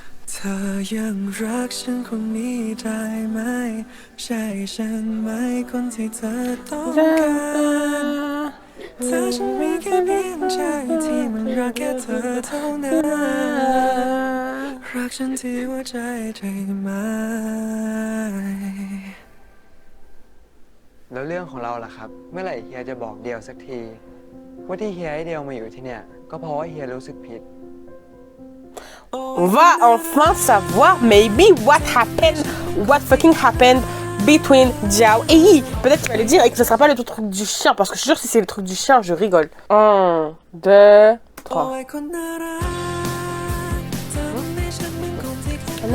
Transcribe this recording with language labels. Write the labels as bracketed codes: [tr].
[th] เธอยังรักฉันคนนี้ได้ไหมใช่ฉันไหมคนที่เธอต้องการถ้าฉันมีแค่เพียงใจที่มันรักแค่เธอเท่านั้นรักฉันที่หัวใจได้ไหม แล้วเรื่องของเราล่ะครับเมื่อไหร่เฮียจะบอกเดียวสักทีว่าที่เฮียให้เดียวมาอยู่ที่เนี่ยก็เพราะว่าเฮียรู้สึกผิด [fr] On va enfin savoir [en] maybe what happened, what fucking happened [fr] between Jiao et Yi. Peut-être qu'il va le dire et que ce sera pas le truc du chien, parce que je suis sûre que si c'est le truc du chien, je rigole. 1, 2, 3. [th] โอ้ยคนน่ารักเธอทำให้ฉันเหมือนคนที่แค่